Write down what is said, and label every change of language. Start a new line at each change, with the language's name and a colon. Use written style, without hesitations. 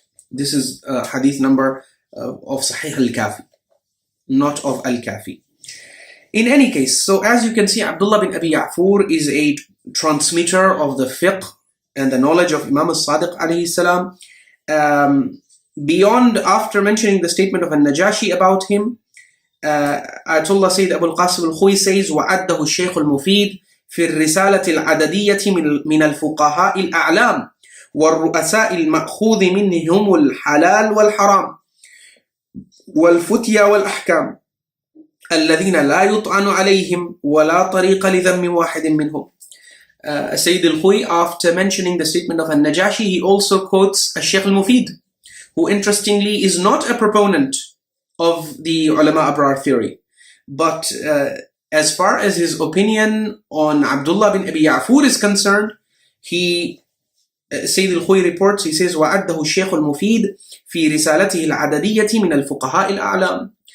English: This is hadith number of Sahih al-Kafi, not of al-Kafi. In any case, so as you can see, Abdullah bin Abi Ya'fur is a transmitter of the fiqh and the knowledge of Imam al-Sadiq alayhi salam. Beyond, after mentioning the statement of al-Najashi about him, Ayatollah Sayyid Abu al-Qasim al-Khuy says,
Arabic: وَعَدَّهُ الشيخ المفيد في الرسالة العددية من الفقهاء الأعلام والرؤساء المأخوذ منهم الحلال والحرام والفتيا والأحكام الذين لا يطعن عليهم ولا طريق لذم واحد منهم.
English: Sayyid al-Khuy, after mentioning the statement of al-Najashi, he also quotes al-Shaykh al-Mufid, who interestingly is not a proponent of the ulama abrar theory. But as far as his opinion on Abdullah bin Abi Ya'fur is concerned, Sayyid al-Khuy reports, he says,
Arabic: وَعَدَّهُ الشيخ المفيد في رسالته العددية من الفقهاء الأعلام.